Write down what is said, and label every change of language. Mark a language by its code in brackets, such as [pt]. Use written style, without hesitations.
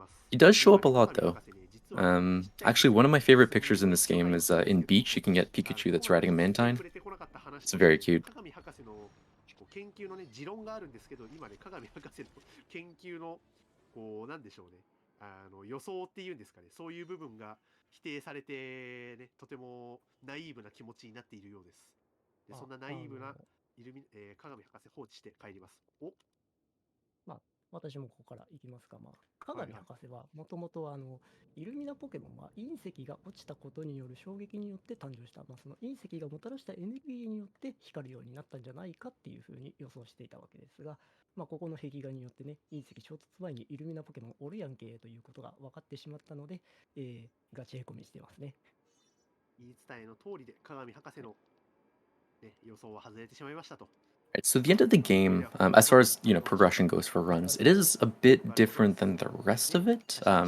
[en] He does show up a lot though. Actually, one of my favorite pictures in this game is in Beach. You can get Pikachu that's riding a Mantine. It's very cute. [ja] 研究のね、持論があるんですけど、今ね、鏡博士の研究の、なんでしょうね、予想っていうんですかね、そういう部分が否定されて、ね、とてもナイーブな気持ちになっているようです。でそんなナイーブな鏡博士放置して帰ります。お私もここから行きますか。鏡博士はもともとイルミナポケモンは隕石が落ちたことによる衝撃によって誕生した、その隕石がもたらしたエネルギーによって光るようになったんじゃないかっていうふうに予想していたわけですが、ここの壁画によってね、隕石衝突前にイルミナポケモンおるやんけということが分かってしまったので、ガチへこみしてますね。言い伝えの通りで鏡博士の、ね、予想は外れてしまいましたと。 [en] Right, so the end of the game, as far as progression goes for runs, it is a bit different than the rest of it.